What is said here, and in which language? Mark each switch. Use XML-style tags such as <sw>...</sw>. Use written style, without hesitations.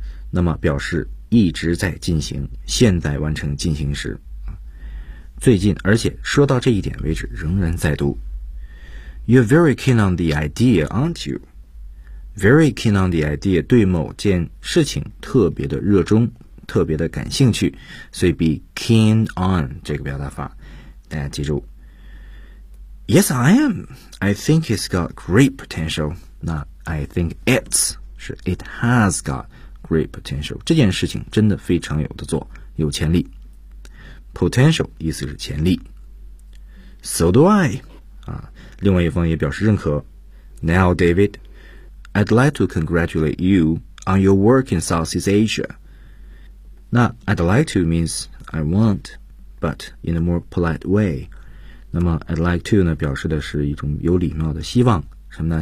<zh>那么表示一直在进行，现在完成进行时。最近，而且说到这一点为止，仍然在读。</zh> <en>You're very keen on the idea, aren't you? Very keen on the idea,</en> <zh>对某件事情特别的热衷。特别的感兴趣，所以</zh> <en>be keen on</en> <zh>这个表达法，大家记住。</zh> <en>Yes, I am. I think it's got great potential.</en> <zh>那</zh> <en>I think it's</en> <zh>是</zh> <en>it has got great potential.</en> <zh>这件事情真的非常有的做，有潜力。 Potential 意思是潜力。</zh> <en>So do I.</en> <zh>啊，另外一方也表示认可。</zh> <en>Now, David, I'd like to congratulate you on your work in Southeast Asia.</en> <zh>那</zh> <en>I'd like to means I want, but in a more polite way.</en> <zh>那么</zh> <en>I'd like to</en> <zh>呢表示的是一种有礼貌的希望，什么呢？</zh>